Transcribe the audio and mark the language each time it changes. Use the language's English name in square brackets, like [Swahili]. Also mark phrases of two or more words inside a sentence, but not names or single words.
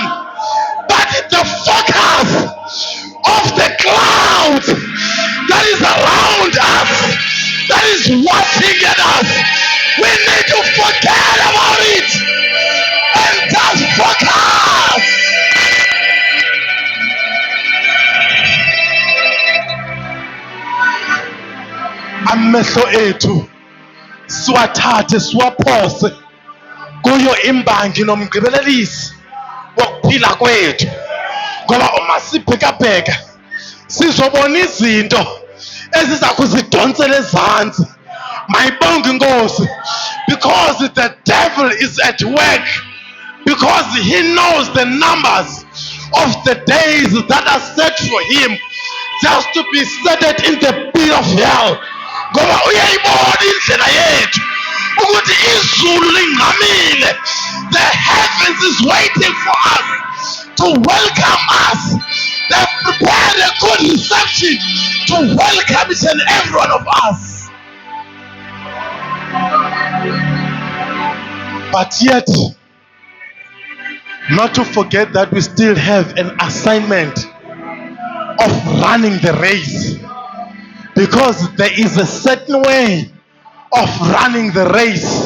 [English] But the focus of the clouds that is around us, that is watching at us, we need to forget about it and just focus. [Zulu] Amehlo ethu siwathathe siwaphose kuyo imbangi nomgqibelelisi wokuphila kwethu, ngoba uma sibhekabheka sizobona izinto eziza kuzidonsela ezantsi. Mayibonge inkosi, [English] because the devil is at work, because he knows the numbers of the days that are set for him just to be set in the pit of hell. [Zulu] Ngoba uyayibona indlela yethu ukuthi izulu lingqamile. [English] The heavens is waiting for us to welcome us. They've prepared a good reception to welcome each and every one of us. But yet, not to forget that we still have an assignment of running the race, because there is a certain way of running the race.